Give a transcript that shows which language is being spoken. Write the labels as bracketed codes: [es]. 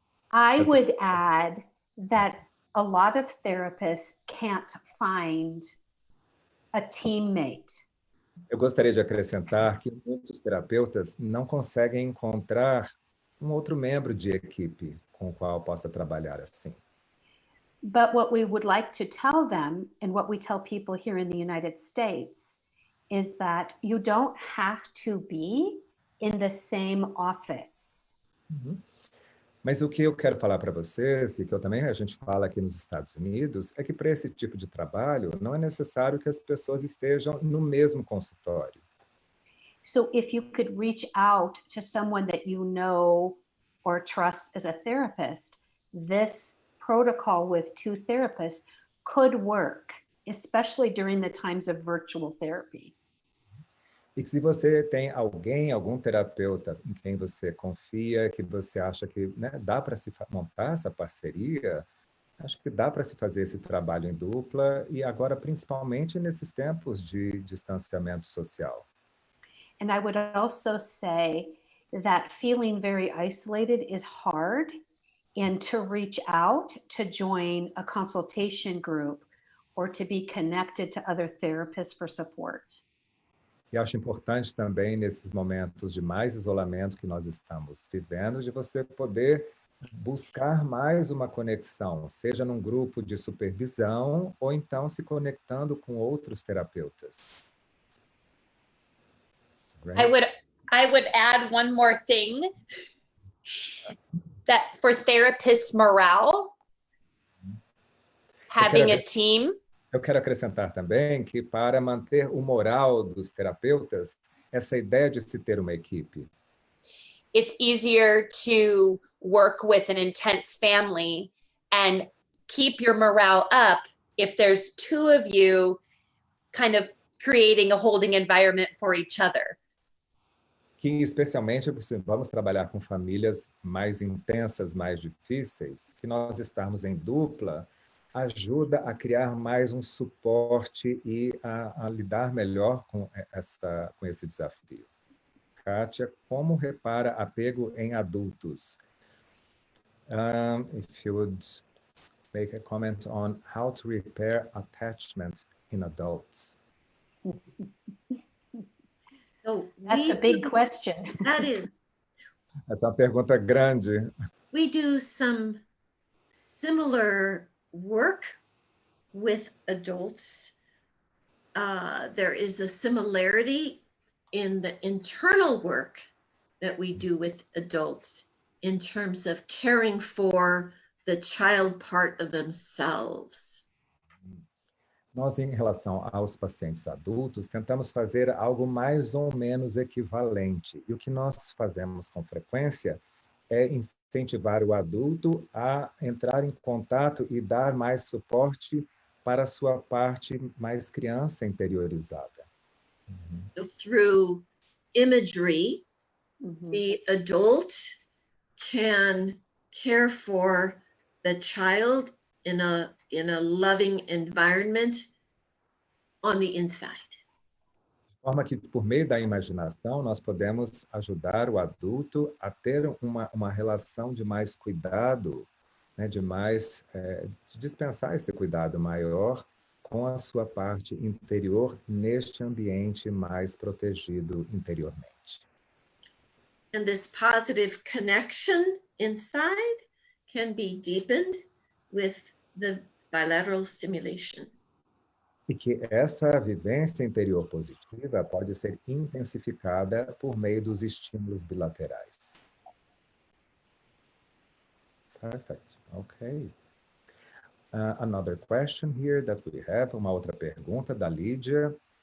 [en] I would add that a lot of therapists can't find a teammate. [pt] Eu gostaria de acrescentar que muitos terapeutas não conseguem encontrar um outro membro de equipe com o qual possa trabalhar assim. [en] But what we would like to tell them, and what we tell people here in the United States, is that you don't have to be in the same office. [pt] Mas o que eu quero falar para vocês, e que a gente fala aqui nos Estados Unidos, é que para esse tipo de trabalho não é necessário que as pessoas estejam no mesmo consultório. [en] So if you could reach out to someone that you know or trust as a therapist, this protocol with 2 therapists could work, especially during the times of virtual therapy. [pt] E que se você tem algum terapeuta em quem você confia, que você acha que dá para se montar essa parceria, acho que dá para se fazer esse trabalho em dupla, e agora principalmente nesses tempos de distanciamento social. [en] And I would also say that feeling very isolated is hard, and to reach out to join a consultation group or to be connected to other therapists for support. [pt] E acho importante também, nesses momentos de mais isolamento que nós estamos vivendo, de você poder buscar mais uma conexão, seja num grupo de supervisão ou então se conectando com outros terapeutas. [en] I would add one more thing, that for therapists' morale, having a team. [pt] Eu quero acrescentar também que, para manter o moral dos terapeutas, essa ideia de se ter uma equipe. [en] It's easier to work with an intense family and keep your morale up if there's 2 of you kind of creating a holding environment for each other. [pt] Que, especialmente, vamos trabalhar com famílias mais intensas, mais difíceis, que nós estarmos em dupla ajuda a criar mais um suporte e a lidar melhor com esse desafio. Kátia, como repara apego em adultos? [en] If you would make a comment on how to repair attachment in adults. So That's a big question. That is. [pt] Essa é uma pergunta grande. [en] We do some similar work with adults. There is a similarity in the internal work that we do with adults in terms of caring for the child part of themselves. [pt] Nós, em relação aos pacientes adultos, tentamos fazer algo mais ou menos equivalente. E o que nós fazemos com frequência é incentivar o adulto a entrar em contato e dar mais suporte para a sua parte mais criança interiorizada. [en] So through imagery, the adult can care for the child in a loving environment on the inside. [pt] De forma que, por meio da imaginação, nós podemos ajudar o adulto a ter uma relação de mais cuidado, de dispensar esse cuidado maior com a sua parte interior neste ambiente mais protegido interiormente. [en] And this positive connection inside can be deepened with the bilateral stimulation. [pt] E que essa vivência interior positiva pode ser intensificada por meio dos estímulos bilaterais. [en] Perfect. Okay. Another question here that we have, [pt] uma outra pergunta da Lídia.